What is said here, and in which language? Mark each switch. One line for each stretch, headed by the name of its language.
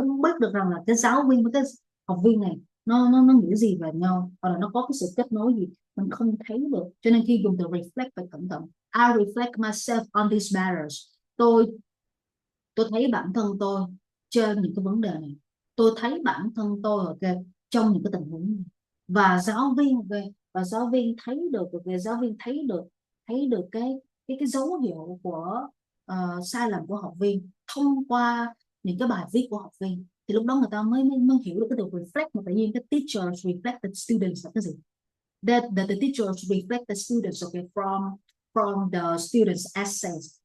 Vietnamese: Không biết được rằng là cái giáo viên với cái học viên này nó nghĩ gì về nhau, hoặc là nó có cái sự kết nối gì, mình không thấy được. Cho nên khi dùng từ reflect phải cẩn thận.
English: I reflect myself on these matters.
Vietnamese: Tôi thấy bản thân tôi trên những cái vấn đề này. Tôi thấy bản thân tôi trong những cái tình huống này. Và giáo viên thấy được, giáo viên thấy được cái dấu hiệu của sai lầm của học viên thông qua những cái bài viết của học viên. Thì lúc đó người ta mới hiểu được cái từ reflect. Mà tự nhiên cái
English: teachers reflect the students
Vietnamese: là cái gì?
English: that the teachers reflect the students, okay, from the students' essays.